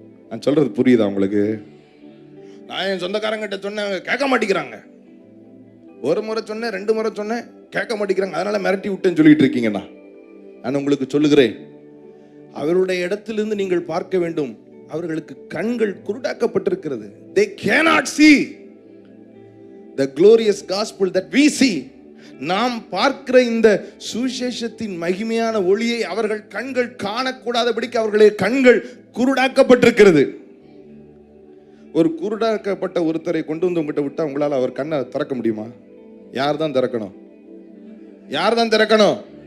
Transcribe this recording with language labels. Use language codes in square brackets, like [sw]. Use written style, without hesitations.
[ta] நான் சொல்றது புரியுதா உங்களுக்கு? நான் என் சொந்தக்காரங்கிட்ட சொன்னேன், கேட்க மாட்டேங்கிறாங்க. ஒரு முறை சொன்னேன், 2 முறை சொன்னேன், கேட்க மாட்டேங்கிறாங்க, அதனால மிரட்டி விட்டேன்னு சொல்லிட்டு இருக்கீங்கண்ணா. நான் உங்களுக்கு சொல்லுகிறேன், அவருடைய இடத்திலிருந்து நீங்கள் பார்க்க வேண்டும். அவர்களுக்கு கண்கள் குருடாக்கப்பட்டிருக்கிறது. [en] They cannot see the glorious gospel that we see. [ta] நாம் பார்க்கிற இந்த சுவிசேஷத்தின் மகிமையான ஒளியை அவர்கள் கண்கள் காணக்கூடாதபடிக்கு அவர்களுடைய கண்கள் குருடாக்கப்பட்டிருக்கிறது. ஒரு குருடாக்கப்பட்ட ஒருத்தரை கொண்டு வந்து உங்ககிட்ட விட்டா உங்களால் அவர் கண்ணை திறக்க முடியுமா? யார் தான் திறக்கணும்? யார் தான் திறக்கணும்?